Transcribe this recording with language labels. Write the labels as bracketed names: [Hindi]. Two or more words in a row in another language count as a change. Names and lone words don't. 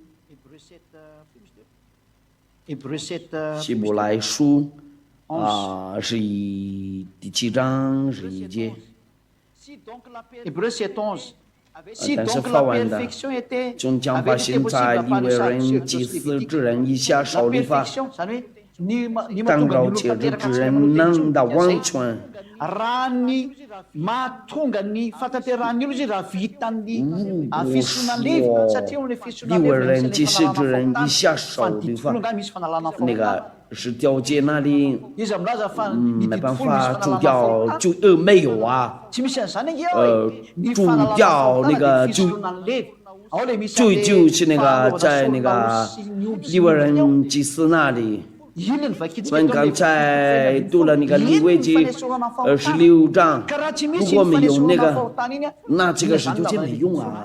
[Chinese] 希伯来书是第7章11节。但是法文的，终将百姓在利未人、祭司之人以下受律法，但若节制之人能的完全。 [Malagasy] raha ny mahatonga ny fatateran'ny olo izy raha vitan'ny fisoana levy satria ony fisoana levy misy fanalana [Chinese] 那十条诫那里 [Malagasy] izy amlaza fa [Chinese] 没办法除掉，就没有啊。 [Malagasy] tsy misy an'izany ange [Chinese] 除掉那个就是那个在那个利未人祭司那里。我们刚才读了那个利未记16章，如果没有那个，那这个十条诫没用啊。